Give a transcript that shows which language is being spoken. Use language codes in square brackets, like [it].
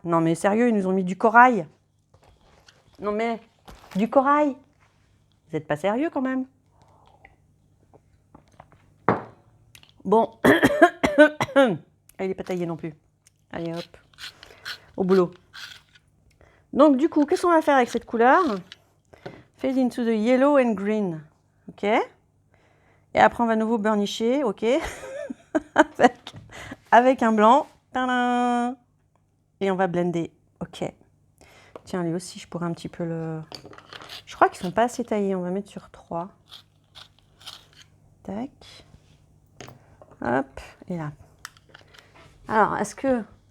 [fr] Non, mais sérieux, ils nous ont mis du corail. Non, mais du corail. Vous n'êtes pas sérieux quand même? Bon. Il n'est pas taillé non plus. Allez, hop. Au boulot. Donc, du coup, qu'est-ce qu'on va faire avec cette couleur? [en] Fade into the yellow and green. OK. [fr] Et après, on va nouveau burnisher. OK. avec un blanc. Tadam. Et on va blender. OK. Tiens, lui aussi, je pourrais un petit peu le... Je crois qu'ils ne sont pas assez taillés. On va mettre sur 3. Tac. Hop. Et là. Alors, est-ce que...